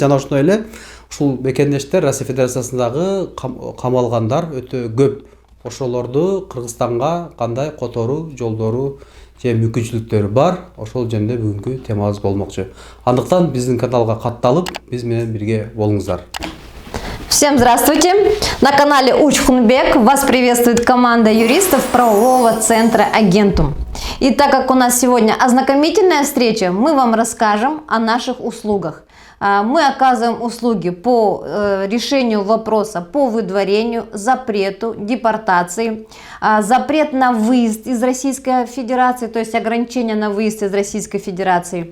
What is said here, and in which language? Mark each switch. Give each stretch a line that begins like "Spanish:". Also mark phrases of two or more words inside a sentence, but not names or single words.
Kyrgyz: Жана ошондой эле ушул мекендештер Россия Федерациясындагы камалгандар өтө көп. Ошолорду Кыргызстанга кандай которуу жолдору же мүмкүнчүлүктөрү бар, ошол жөнүндө бүгүнкү темабыз болмокчу. Андыктан биздин каналга катталып, биз менен бирге болуңуздар.
Russian: Всем здравствуйте! На канале Учхунбек вас приветствует команда юристов правового центра Агентум. И так как у нас сегодня ознакомительная встреча, мы вам расскажем о наших услугах. Мы оказываем услуги по решению вопроса по выдворению, запрету, депортации, запрет на выезд из Российской Федерации, то есть ограничение на выезд из Российской Федерации.